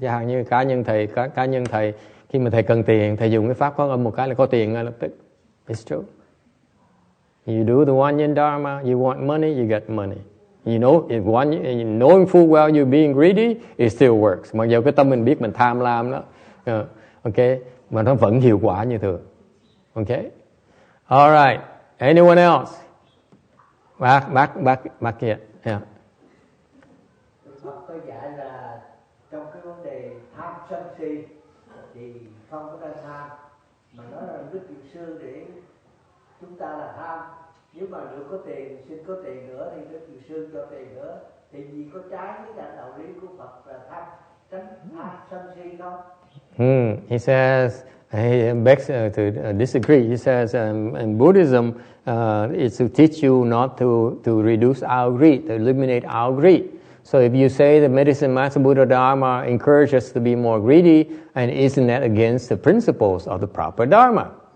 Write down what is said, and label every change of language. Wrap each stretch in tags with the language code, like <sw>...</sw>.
<vi>Chẳng hạn như cá nhân thầy khi mà thầy cần tiền, thầy dùng cái pháp Quan Âm một cái là có tiền ngay lập tức.</vi> <en>It's true. You do the One Year Dharma, you want money, you get money. You know, knowing full well you're being greedy, it still works.</en> <vi>Mặc dù cái tâm mình biết mình tham lam đó, okay, mà nó vẫn hiệu quả như thường.</vi> <en>Okay, all right. Anyone else? Back here. Yeah.</en> <vi>Phật có dạy là trong cái vấn đề tham sân si thì không có nên tham, mà nói là Đức Dược sư để chúng ta là tham. Nếu mà được có tiền, xin có tiền nữa thì Đức Dược sư cho tiền nữa, thì gì có trái với cái đạo lý của Phật là tránh tham sân si không?</vi> <en>He says, he begs to disagree. He says, in Buddhism, it's to teach you not to reduce our greed, to eliminate our greed. So if you say the Medicine Master Buddha Dharma encourages us to be more greedy, and isn't that against the principles of the proper Dharma?</en>